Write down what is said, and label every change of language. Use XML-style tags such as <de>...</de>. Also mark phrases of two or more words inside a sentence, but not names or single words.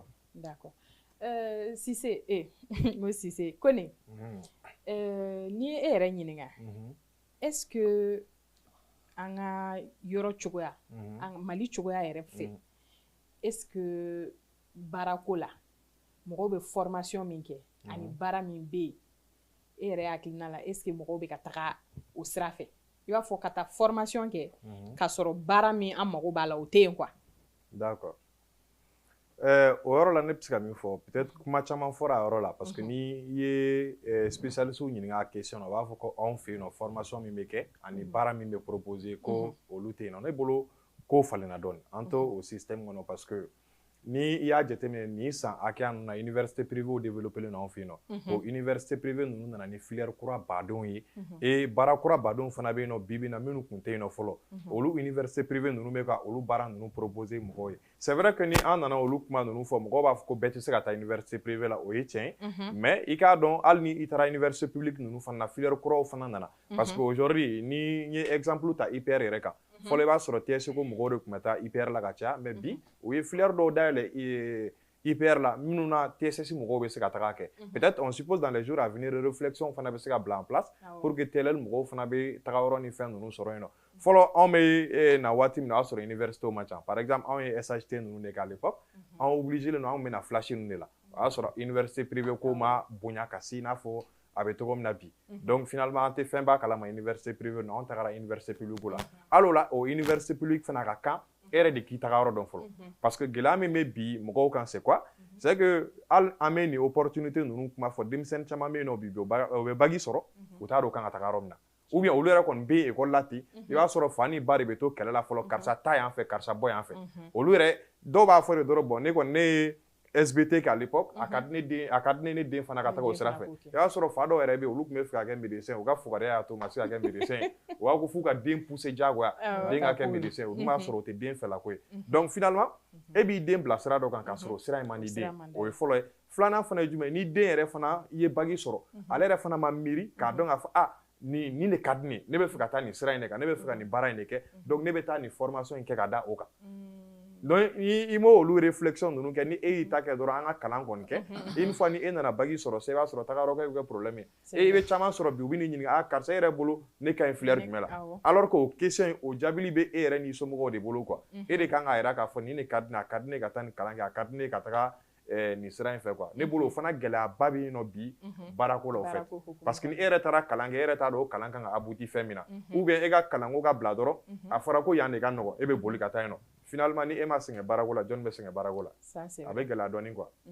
<bm>d'accord Cissé n ko Cissé Kone n'i ye e yɛrɛ ɲininka</bm> <fr>est ce que</fr> <bm>an ka yɔrɔ cogoya Mali cogoya yɛrɛ fɛ</bm> <fr>est ce que</fr> <bm>baarako la mɔgɔw bɛ formation min kɛ ani baara min bɛ yen e yɛrɛ hakilina la</bm> <fr>est ce que</fr> <bm>mɔgɔw bɛ ka taga o sira fɛ i b'a fɔ ka taa formation kɛ k'a sɔrɔ baara min an mago b'a la o tɛ yen quoi.</bm> <fr>D'accord</fr> <bm>o yɔrɔ la ne bɛ se ka min fɔ peut-être kuma caman fɔra a yɔrɔ la</bm> <fr>parce que</fr> <bm>ni i ye spécialiste ɲininka a question na u b'a fɔ ko anw fɛ yen nɔ formation min bɛ kɛ ani baara min bɛ proposer ko olu tɛ yen nɔ ne bolo ko falenna dɔɔni an to o système kɔnɔ parce que ni i y'a jateminɛ nin san hakɛya ninnu na</bm> <fr>université privée développé</fr> <bm>len anw fɛ yen nɔ o</bm> <fr>université privée</fr> <bm>ninnu nana ni filière kura badenw ye et baara kura badenw fana bɛ yen nɔ bi bi in na minnu tun tɛ yen nɔ fɔlɔ olu</bm> <fr>université privée</fr> <bm>ninnu bɛ ka olu baara ninnu proposer mɔgɔw ye</bm> <fr>c'est vrai que</fr> <bm>ni an nana olu kuma ninnu fɔ mɔgɔw b'a fɔ ko bɛɛ tɛ se ka taa</bm> <fr>université privée</fr> <bm>la o ye tiɲɛ ye mais i k'a dɔn hali ni i taara</bm> <fr>université publique</fr> <bm>ninnu fana na filière kuraw fana nana</bm> <fr>parce que aujourd'hui</fr> <bm>ni n ye exemple ta IPR yɛrɛ kan fɔlɔ i b'a sɔrɔ TSE ko mɔgɔw de tun bɛ taa IPR la ka caya mais bi u ye filière dɔw dayɛlɛ IPR la minnu na TSS mɔgɔw bɛ se ka taga kɛ</bm> <fr>peut-être on suppose dans les jours à venir réflexion</fr> <bm>fana bɛ se ka bila</bm> <fr>en place pour que</fr> <bm>TLL mɔgɔw fana bɛ taga yɔrɔ ni fɛn ninnu sɔrɔ yen nɔ fɔlɔ anw bɛ na waati min na o y'a sɔrɔ université ma ca</bm> <fr>par exemple</fr> <bm>anw ye SHT ninnu de kɛ</bm> <fr>à l'époque</fr> <bm>anw obligé len don anw bɛ na flash ninnu de la o y'a sɔrɔ</bm> <fr>université privée</fr> <bm>ko ma bonya ka se i n'a fɔ a bɛ cogo min na bi donc finalement an tɛ fɛn b'a kalama</bm> <fr>université privée</fr> <bm>ninnu anw tagara</bm> <fr>université publique</fr> <bm>la hali o la o</bm> <fr>université publique</fr> <bm>fana ka kan e yɛrɛ de k'i taga yɔrɔ dɔn fɔlɔ</bm> <fr>parce que</fr> <bm>gɛlɛya min bɛ bi mɔgɔw kan</bm> <fr>c'est quoi c'est que</fr> <bm>hali an bɛ nin opportunité ninnu kuma fɔ denmisɛnnin caman bɛ yen nɔ bi u bɛ bagi sɔrɔ u t'a dɔn u kan ka taga yɔrɔ min na</bm> <fr>ou bien</fr> <bm>olu yɛrɛ kɔni bɛ école la ten i b'a sɔrɔ fa ni ba de bɛ to kɛlɛ la fɔlɔ karisa ta yan fɛ karisa bɔ yan fɛ olu yɛrɛ dɔw b'a fɔ de dɔrɔn bon ne kɔni ne ye SBT kɛ</bm> <fr>à l'époque</fr> <bm>a ka di ne den fana ka taga o sira fɛ i b'a sɔrɔ fa dɔw yɛrɛ bɛ yen olu tun bɛ fɛ ka kɛ médecin u ka fugariya y'a to u ma se ka kɛ médecin ye u b'a fɔ f'u ka den pousser diyagoya den ka kɛ médecin ye olu b'a sɔrɔ o tɛ den fɛla ko ye donc finalement e b'i den bila sira dɔ kan k'a sɔrɔ sira in man di den o ye fɔlɔ ye filanan fana ye jumɛn ye ni den yɛrɛ fana i ye bagi sɔrɔ ale yɛrɛ fana ma miiri k'a dɔn k'a fɔ ah nin de ka di ne ne bɛ fɛ ka taa nin sira in de kan ne bɛ fɛ ka nin baara in de kɛ donc ne bɛ taa nin formation in kɛ ka da o kan donc i m'o olu réflexion ninnu kɛ ni e y'i ta kɛ dɔrɔn an ka kalan kɔni kɛ</bm> <fr>une fois</fr> <bm>ni e nana bagi sɔrɔ sisan i b'a sɔrɔ tagayɔrɔ kɛ bɛ kɛ problème ye i bɛ caman sɔrɔ bi u bɛ n'i ɲininka ah karisa e yɛrɛ bolo ne ka ɲi filière jumɛn la</bm> <fr>alors que</fr> <bm>o question o jaabili bɛ e yɛrɛ n'i somɔgɔw de bolo quoi e de kan k'a jira k'a fɔ nin de ka di ne ye a ka di ne ka taa nin kalan kɛ a ka di ne ye ka taga nin sira in fɛ quoi ne bolo o fana gɛlɛyaba bɛ yen nɔ bi baarako la o fɛ</bm> <fr>parce que</fr> <bm>ni e yɛrɛ taara kalan kɛ e yɛrɛ t'a dɔn o kalan kan ka abouti fɛn min na</bm> <fr>ou bien</fr> <bm>e ka kalanko ka bila dɔrɔn a fɔra ko yan de ka nɔgɔn e bɛ boli ka taa yen nɔ finalement ni e ma sɛgɛn baarako la jɔnni bɛ sɛgɛn baarako la a bɛ gɛlɛya dɔɔni quoi.</bm>